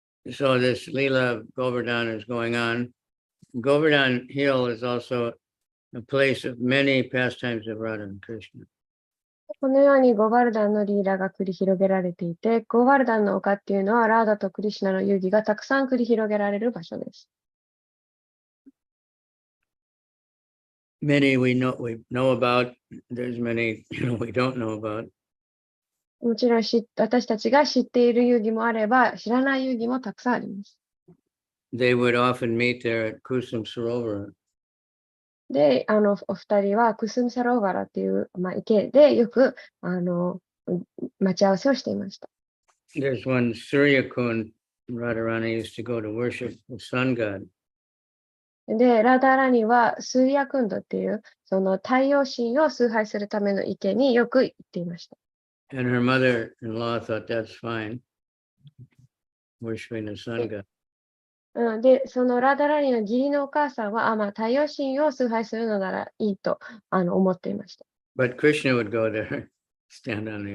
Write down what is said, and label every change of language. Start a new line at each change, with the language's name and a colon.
English: So this Leela of Govardhan is going on. Govardhan Hill is also a place of many pastimes of Radha and Krishna.
Japanese: このようにゴバルダンのリーラが繰り広げられていて、ゴバルダンの丘っていうのはラーダとクリシュナの遊戯がたくさん繰り広げられる場所です。
English: Many we know about, there's many we don't know about.
Japanese: もちろん私たちが知っている遊戯もあれば、知らない遊戯もたくさんあります。
English: They would often meet there at Kusum Sarovar.
Japanese: で、お二人はクスムサローバラっていう、池でよく、待ち合わせをしていました。
English: There's one Surya Kund Radharani used to go to worship the sun god.
Japanese: で、ラダラニはスーヤクンドっていう、その太陽神を崇拝するための池によく行っていました。
English: And her mother-in-law thought that's fine, worshiping the sun god.
Japanese: で、そのラダラニの義理のお母さんは、太陽神を崇拝するのならいいと思っていました。
English: But Krishna would go there, stand on the